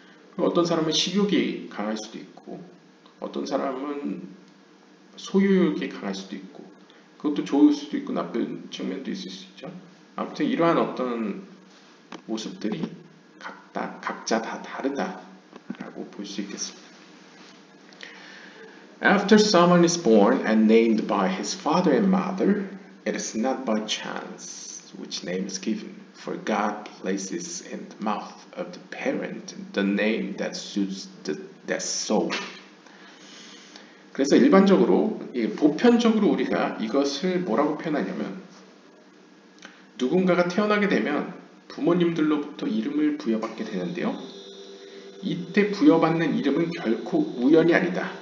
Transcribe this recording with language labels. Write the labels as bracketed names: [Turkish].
[Korean] 그리고 어떤 사람은 식욕이 강할 수도 있고, 어떤 사람은 소유욕이 강할 수도 있고, 그것도 좋을 수도 있고 나쁜 측면도 있을 수 있죠. 아무튼 이러한 어떤 모습들이 각자 다 다르다라고 볼 수 있겠습니다. [English] After someone is born and named by his father and mother, it is not by chance which name is given, for God places in the mouth of the parent the name that suits that soul. [Korean] 그래서 일반적으로, 보편적으로 우리가 이것을 뭐라고 표현하냐면, 누군가가 태어나게 되면 부모님들로부터 이름을 부여받게 되는데요. 이때 부여받는 이름은 결코 우연이 아니다.